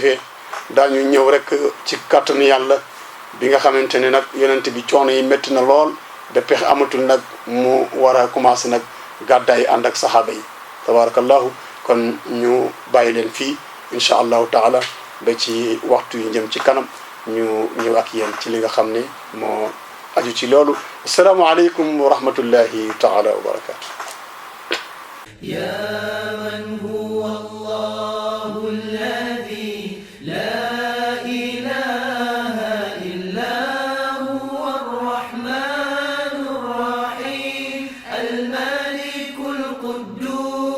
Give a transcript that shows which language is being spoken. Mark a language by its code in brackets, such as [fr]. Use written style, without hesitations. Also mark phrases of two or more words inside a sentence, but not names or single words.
[wo] defee daañu ñëw rek ci kàttanu yàlla bi nga xamante ne nag yonent bi coono yi métti na lool ba pexe amatul nag mu war a commencé nag gàddaay ànd ak saxaaba yi tabarakallahu kon ñu bàyyi leen fii [ar] إن شاء الله تعالى [wo] ba ci waxtu yi jëm ci kanam ñu ñëw ak yéen ci li nga xam ne moo aju ci loolu [ar] السلام عليكم ورحمة الله تعالى وبركاته يا من هو الله الذي لا إله إلا هو الرحمن الرحيم الملك القدوس